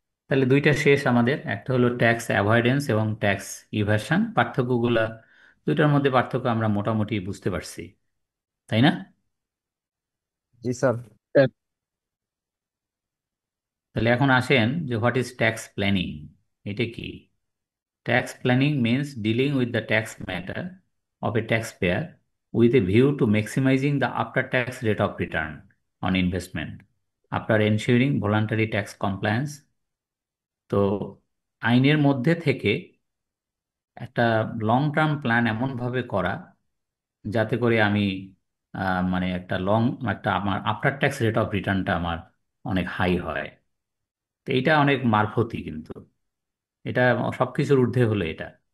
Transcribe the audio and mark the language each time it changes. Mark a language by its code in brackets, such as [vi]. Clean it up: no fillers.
[bn] তাহলে দুইটা শেষ আমাদের, একটা হলো ট্যাক্স অ্যাভয়েডেন্স এবং ট্যাক্স ইভাশন। পার্থক্যগুলা, দুইটার মধ্যে পার্থক্য আমরা মোটামুটি বুঝতে পারছি, তাই না? জি স্যার। স্যার তাহলে এখন আসেন যে [en] what is tax planning, [bn] এটা কি? [en] Tax planning means dealing with the tax matter of a taxpayer with a view to maximizing the after-tax rate of return on investment after ensuring voluntary tax compliance. [bn] তো আইনের মধ্যে থেকে একটা long term plan এমনভাবে করা যাতে করে আমি মানে একটা আমার আফটার ট্যাক্স রেট অফ রিটার্নটা আমার অনেক হাই হয়। তো এইটা অনেক মারফতি কিন্তু, এটা সবকিছুর ঊর্ধ্বে হলো এটা।